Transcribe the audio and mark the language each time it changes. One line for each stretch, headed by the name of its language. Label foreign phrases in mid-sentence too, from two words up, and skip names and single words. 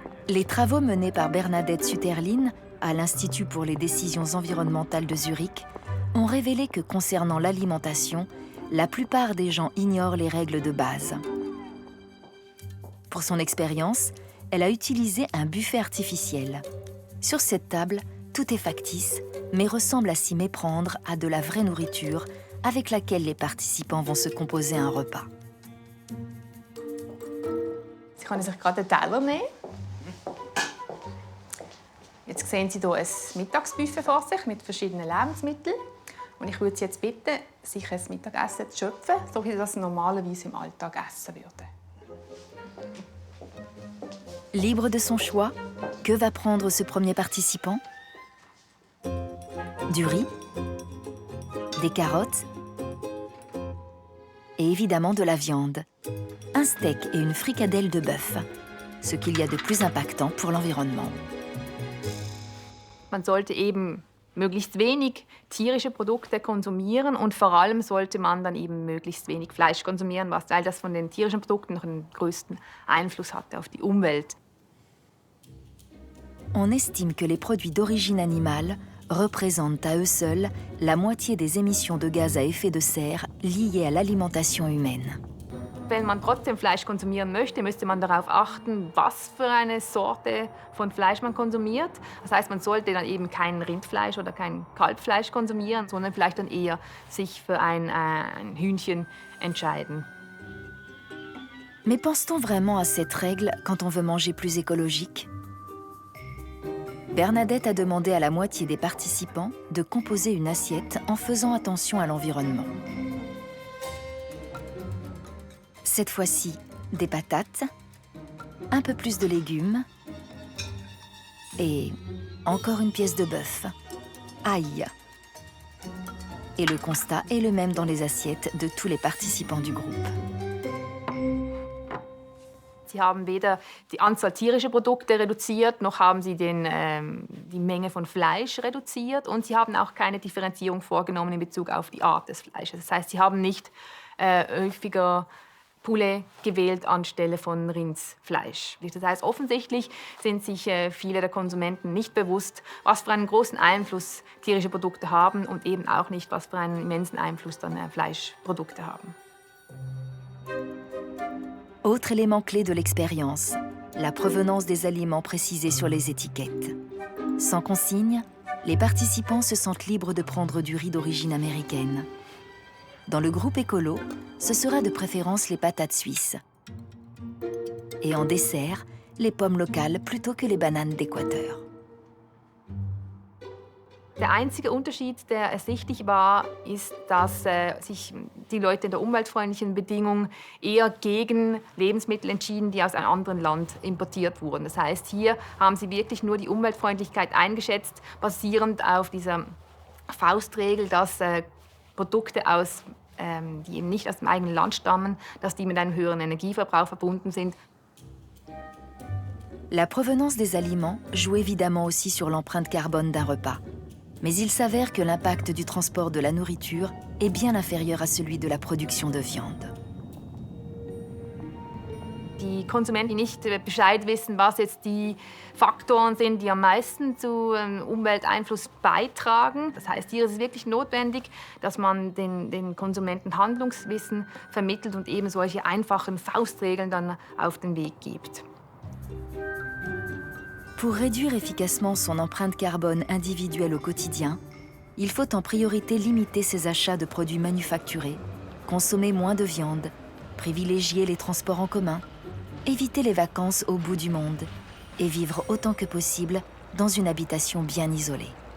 French: Les travaux menés par Bernadette Suterlin à l'Institut pour les décisions environnementales de Zurich ont révélé que concernant l'alimentation, la plupart des gens ignorent les règles de base. Pour son expérience, elle a utilisé un buffet artificiel. Sur cette table, tout est factice, mais ressemble à s'y méprendre à de la vraie nourriture avec laquelle les participants vont se composer un repas.
German: Sie können sich gerade einen Teller nehmen. Jetzt sehen Sie hier ein Mittagsbuffet vor sich mit verschiedenen Lebensmitteln. Und ich würde Sie jetzt bitten, sich ein Mittagessen zu schöpfen, so wie Sie das normalerweise im Alltag essen würden.
French: Libre de son choix, que va prendre ce premier participant? Du riz, des carottes et évidemment de la viande. Un steak et une fricadelle de bœuf, ce qu'il y a de plus impactant pour l'environnement.
German: Man sollte eben möglichst wenig tierische Produkte konsumieren und vor allem sollte man dann eben möglichst wenig Fleisch konsumieren, weil das von den tierischen Produkten noch den größten Einfluss hatte auf die Umwelt.
French: On estime que les produits d'origine animale représentent à eux seuls la moitié des émissions de gaz à effet de serre liées à l'alimentation humaine.
German: Wenn man trotzdem Fleisch konsumieren möchte, müsste man darauf achten, was für eine Sorte von Fleisch man konsumiert. Das heißt, man sollte dann eben kein Rindfleisch oder kein Kalbfleisch konsumieren, sondern vielleicht dann eher sich für ein Hühnchen entscheiden.
French: Mais pense-t-on vraiment à cette règle quand on veut manger plus écologique? Bernadette a demandé à la moitié des participants de composer une assiette en faisant attention à l'environnement. Cette fois-ci, des patates, un peu plus de légumes et encore une pièce de bœuf. Aïe! Et le constat est le même dans les assiettes de tous les participants du groupe.
German: Sie haben weder die Anzahl tierischer Produkte reduziert, noch haben sie die Menge von Fleisch reduziert und sie haben auch keine Differenzierung vorgenommen in Bezug auf die Art des Fleisches. Das heißt, sie haben nicht häufiger Poulet gewählt anstelle von Rindsfleisch. Das heißt, offensichtlich sind sich viele der Konsumenten nicht bewusst, was für einen großen Einfluss tierische Produkte haben und eben auch nicht, was für einen immensen Einfluss dann Fleischprodukte haben.
French: Autre élément clé de l'expérience, la provenance des aliments précisés sur les étiquettes. Sans consigne, les participants se sentent libres de prendre du riz d'origine américaine. Dans le groupe écolo, ce sera de préférence les patates suisses. Et en dessert, les pommes locales plutôt que les bananes d'Équateur.
German: Der einzige Unterschied, der ersichtlich war, ist, dass sich die Leute in der umweltfreundlichen Bedingung eher gegen Lebensmittel entschieden, die aus einem anderen Land importiert wurden. Das heißt, hier haben sie wirklich nur die Umweltfreundlichkeit eingeschätzt, basierend auf dieser Faustregel, dass Produkte die eben nicht aus dem eigenen Land stammen, dass die mit einem höheren Energieverbrauch verbunden sind.
French: La provenance des aliments joue évidemment aussi sur l'empreinte carbone d'un repas. Mais il s'avère que l'impact du transport de la nourriture est bien inférieur à celui de la production de viande.
German: Die Konsumenten, die nicht Bescheid wissen, was jetzt die Faktoren sind, die am meisten zu Umwelteinfluss beitragen. Das heißt, hier ist es wirklich notwendig, dass man den Konsumenten Handlungswissen vermittelt und eben solche einfachen Faustregeln dann auf den Weg gibt.
French: Pour réduire efficacement son empreinte carbone individuelle au quotidien, il faut en priorité limiter ses achats de produits manufacturés, consommer moins de viande, privilégier les transports en commun, éviter les vacances au bout du monde et vivre autant que possible dans une habitation bien isolée.